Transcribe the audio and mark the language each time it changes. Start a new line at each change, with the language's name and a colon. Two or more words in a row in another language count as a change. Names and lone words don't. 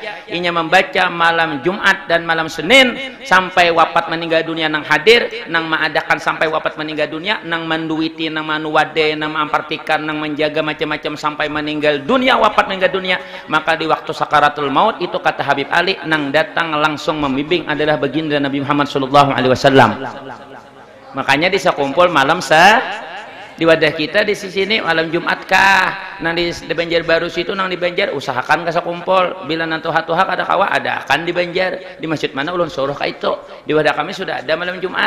Banjar: Inya membaca malam Jumat dan malam Senin sampai wafat meninggal dunia nang hadir, nang mengadakan sampai wafat meninggal dunia, nang menduiti, nang manuwade, nang memperhatikan, nang menjaga macam-macam sampai meninggal dunia, wafat meninggal dunia.
Indonesian: Maka di waktu sakaratul maut itu kata Habib Ali, nang datang langsung membimbing adalah baginda Nabi Muhammad
Arabic: صلى الله عليه وسلم.
Banjar: Makanya bisa kumpul malam di wadah kita di sini malam Jumat kah, nang di Banjarbaru situ, nang di Banjar usahakan kasa kumpul. Bila nanti tuha kada kawa ada akan di Banjar di masjid mana ulun suruh ka itu. Di wadah kami sudah ada malam Jumat.